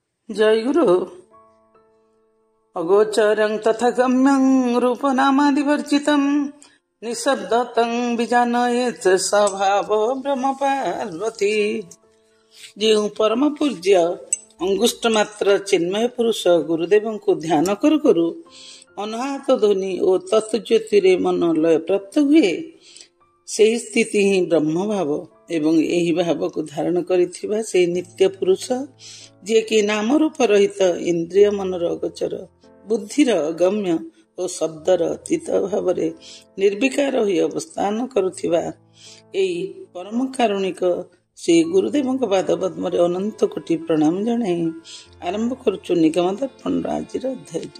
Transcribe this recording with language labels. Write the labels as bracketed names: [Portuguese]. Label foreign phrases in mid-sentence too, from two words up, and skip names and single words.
[Sanskrit] जय गुरु। अगोचरं तथा गम्यं रूपनामादिवर्जितं निःशब्दतं विजानयेत् स्वभाव ब्रह्म पार्वती। [Odia] ଯେଉଁ ପରମ ପୂଜ୍ୟ ଅଙ୍ଗୁଷ୍ଟ ମାତ୍ର ଚିନ୍ମୟ ପୁରୁଷ ଗୁରୁଦେବଙ୍କୁ ଧ୍ୟାନ କରୁ କରୁ ଅନାହତ ଧ୍ୱନି ଓ ତତ୍ଜ୍ୟୋତିରେ ମନ ଲୟ ପ୍ରାପ୍ତ ହୁଏ, ସେହି ସ୍ଥିତି ହିଁ ବ୍ରହ୍ମଭାବ ଏବଂ ଏହି ଭାବକୁ ଧାରଣ କରିଥିବା ସେହି ନିତ୍ୟ ପୁରୁଷ ଯିଏକି ନାମରୂପ ରହିତ ଇନ୍ଦ୍ରିୟ ମନର ଅଗୋଚର ବୁଦ୍ଧିର ଅଗମ୍ୟ ଓ ଶବ୍ଦର ଅତୀତ ଭାବରେ ନିର୍ବିକାର ହୋଇ ଅବସ୍ଥାନ କରୁଥିବା ଏହି ପରମ କାରୁଣିକ ଶ୍ରୀ ଗୁରୁଦେବଙ୍କ ପାଦପଦ୍ମରେ ଅନନ୍ତ କୋଟି ପ୍ରଣାମ ଜଣାଇ ଆରମ୍ଭ କରୁଛୁ ନିଗମ ଦର୍ପଣର ଆଜିର ଅଧ୍ୟାୟଟି।